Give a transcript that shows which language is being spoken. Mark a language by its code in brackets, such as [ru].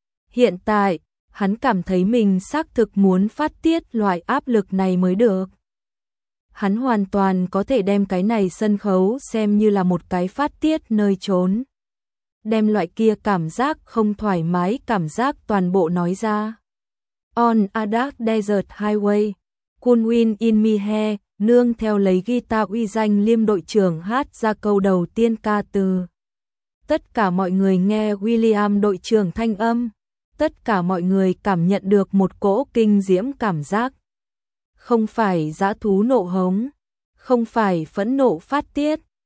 [vi] Hiện tại, hắn cảm thấy mình xác thực muốn phát tiết loại áp lực này mới được. Hắn hoàn toàn có thể đem cái này sân khấu xem như là một cái phát tiết nơi trốn. Đem loại kia cảm giác không thoải mái cảm giác toàn bộ nói ra. [en] On a dark desert highway, cool wind in my hair. [vi] Nương theo lấy guitar uy danh Liêm đội trưởng hát ra câu đầu tiên ca từ. Tất cả mọi người nghe William đội trưởng thanh âm. Tất cả mọi người cảm nhận được một cỗ kinh diễm cảm giác. Không phải dã thú nộ hống. Không phải phẫn nộ phát tiết.